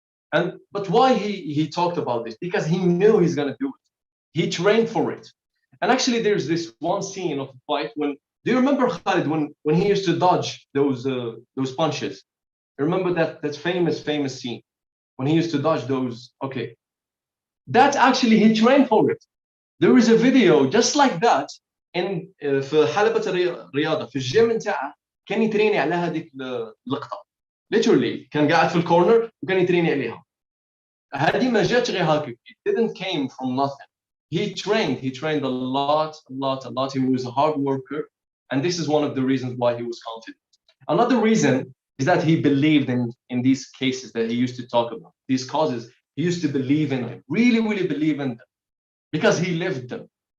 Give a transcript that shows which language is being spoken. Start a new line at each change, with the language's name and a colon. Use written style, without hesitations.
English: But why he talked about this? Because he knew he's going to do it. He trained for it. And actually, there's this one scene of the fight when, do you remember Khalid when he used to dodge those punches? You remember that famous scene when he used to dodge those? Okay, that actually he trained for it. There is a video just like that in
Arabic: في حلبة الرياضة في الجيم نتاعه كان يتريني على هذيك اللقطة.
English: Literally
Arabic: كان قاعد في الكورنر وكان يتريني عليها. هذه ما جاتش غير هكذا.
English: It didn't came from nothing. He trained a lot. He was a hard worker, and this is one of the reasons why he was confident. Another reason is that he believed in these cases that he used to talk about, these causes. He used to believe in them, really believe in them, because he lived them.